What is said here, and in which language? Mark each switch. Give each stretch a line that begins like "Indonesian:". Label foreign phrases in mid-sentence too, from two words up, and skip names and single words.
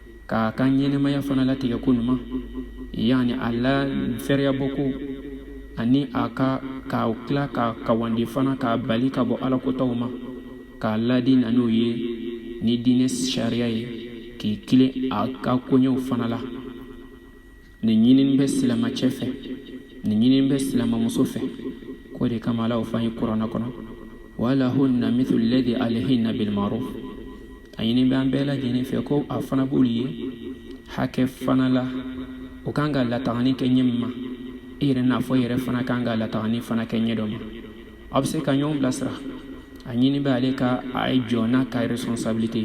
Bambara: ka kan ɲɛnɛmaya fana latigɛ ko ɲuman yani ala fɛrɛya bɔko ani a ka tila ka kawandi fana ka bali ka bɔ alakotaw ma k'a ladi nan'o ye ni diinɛ sariya ye k'i kilen a ka koɲɛw fana la. nin ɲinini bɛ silamɛcɛ fɛ nin ɲinini bɛ silamɛmuso fɛ ko de kama ala y'o fɔ an ye kuranɛ kɔnɔ
Arabic: ولهن مثل الذي عليهن بالمعروف.
Bambara: a ɲini bɛ an bɛɛ lajɛlen fɛ ko a fana b'olu ye hakɛ fana la o kan ka latagani kɛ ɲɛ min ma i yɛrɛ n'a fɔ yɛrɛ fana kan ka latagani fana kɛ ɲɛ dɔ ma. a bɛ se ka ɲɔgɔn bilasira. a ɲini bɛ ale ka a ye jɔ n'a ka responsabilité.